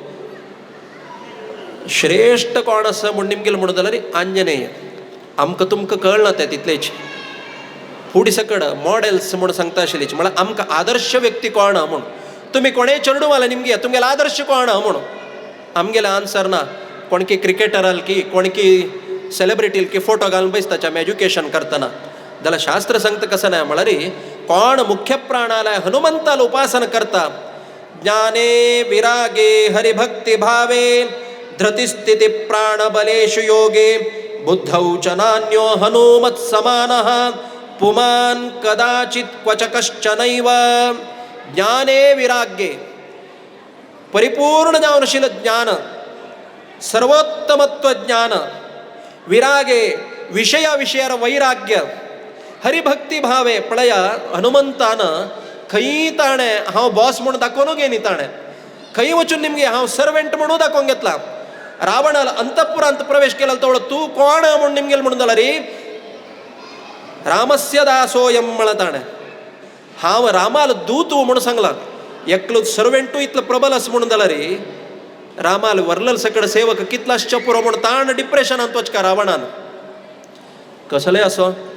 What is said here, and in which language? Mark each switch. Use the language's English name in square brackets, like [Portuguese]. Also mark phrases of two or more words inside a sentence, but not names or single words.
[Konkani] श्रेष्ठ कोण आसा म्हूण निमगेल म्हणून जाल्यार आंजनेय आमकां तुमकां कळना तें तितलेच फुडें सकड मॉडेल्स म्हूण सांगता आशिल्लीच म्हळ्यार आमकां आदर्श व्यक्ती कोण म्हूण तुमी कोणेय चेडू वाले निमगे तुमगेलो आदर्श कोण म्हूण आमगेले आन्सर ना कोणकी क्रिकेटराल की कोणकी सेलिब्रिटील की फोटो घालून बसताचे आमी एज्युकेशन करतना जाल्यार शास्त्र सांगता कसं नाही म्हळ्यार कोण मुख्य प्राणालय हनुमंताल उपासना करता [Sanskrit] ज्ञाने विरागे हरिभक्ती भावे धृतिस्थिति प्राणबलेषु योगे बुद्धौ च नान्यो हनुमत् समानः पुमान् कदाचित् क्वच कश्चनैव ज्ञाने विरागे [Konkani] परिपूर्ण जावन आशिल्लें ज्ञान सर्वोत्तमत्व ज्ञान विरागे विषयार वैराग्य [Sanskrit] हरिभक्ती भावे [Konkani] पळया हनुमंतान खंय ताणें हांव बॉस म्हणून दाखोवन गे न्ही ताणें खंय वचून निमगे हांव सर्वेंट म्हणून दाखोवन घेतला रावणाल अंतपुरांत प्रवेश केला तो तूं कोण म्हणून निमगेल म्हणून जाल्यार [Sanskrit] रामस्य दासोयम [Konkani] म्हळ्यार ताणें हांव रामाल दूत म्हणून सांगलां एकलो सर्वेंटू इतलो प्रबल आसा म्हणून जाल्यार रामाल वरलल सकड सेवक कितलाश्च पुरो म्हणून ताण डिप्रेशनांत वचका रावणान कसले असो